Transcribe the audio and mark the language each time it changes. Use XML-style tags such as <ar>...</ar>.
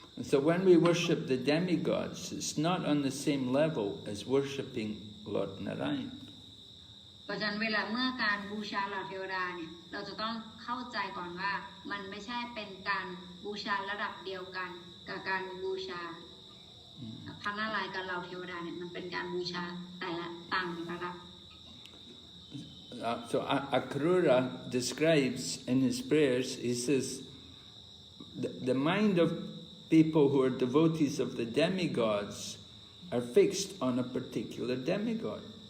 <en>So when we worship the demigods, it's not on the same level as worshipping Lord Narayan.</en> <th>เพราะฉะนั้นเวลาเมื่อการบูชาเหล่าเทวดาเนี่ยเราจะต้องเข้าใจก่อนว่ามันไม่ใช่เป็นการบูชาระดับเดียวกันกับการบูชาพระนารายณ์กับเหล่าเทวดาเนี่ยมันเป็นการบูชาแต่ละต่างระดับ</th> <en>So Akrura describes in his prayers, he says, the mind of people who are devotees of the demigods are fixed on a particular demigod.</en>